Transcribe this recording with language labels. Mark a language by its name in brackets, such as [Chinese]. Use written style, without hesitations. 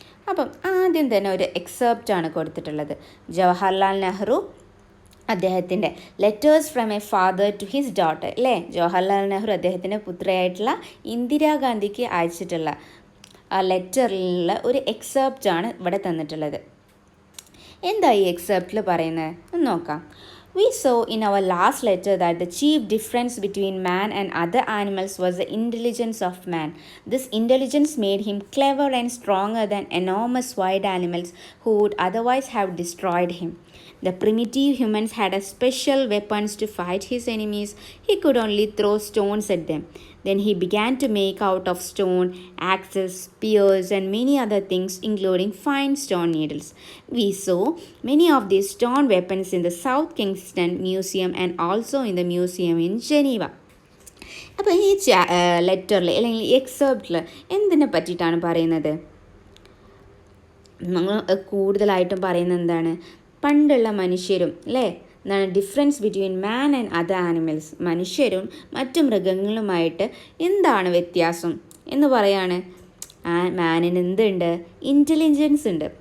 [Malayalam] അപ്പം ആദ്യം തന്നെ ഒരു എക്സെപ്റ്റാണ് കൊടുത്തിട്ടുള്ളത്. ജവഹർലാൽ നെഹ്റു അദ്ദേഹത്തിൻ്റെ letters from A father to his daughter അല്ലേ. ജവഹർലാൽ നെഹ്റു അദ്ദേഹത്തിൻ്റെ പുത്രിയായിട്ടുള്ള ഇന്ദിരാഗാന്ധിക്ക് അയച്ചിട്ടുള്ള ആ ലെറ്ററിലുള്ള ഒരു എക്സെപ്റ്റാണ് ഇവിടെ തന്നിട്ടുള്ളത്. എന്താ ഈ എക്സെപ്റ്റിൽ പറയുന്നത് എന്ന് നോക്കാം. [English] We saw in our last letter that the chief difference between man and other animals was the intelligence of man. This intelligence made him clever and stronger than enormous wild animals who would otherwise have destroyed him. The primitive humans had a special weapons to fight his enemies. He could only throw stones at them. Then he began to make out of stone axes, spears, and many other things, including fine stone needles. We saw many of these stone weapons in the South Kensington Museum and also in the museum in Geneva. [Malayalam] അപ്പോൾ ഈ ലെറ്ററിൽ അല്ലെങ്കിൽ എക്സെപ്റ്റിൽ എന്തിനെ പറ്റിയിട്ടാണ് പറയുന്നത്? നമ്മൾ കൂടുതലായിട്ടും പറയുന്നത് എന്താണ്? പണ്ടുള്ള മനുഷ്യരും അല്ലേ, എന്താണ് [English] difference between man and other animals, [Malayalam] മനുഷ്യരും മറ്റു മൃഗങ്ങളുമായിട്ട് എന്താണ് വ്യത്യാസം എന്ന് പറയാണ്. മാനിന് എന്തുണ്ട്? ഇൻ്റലിജൻസ് ഉണ്ട്.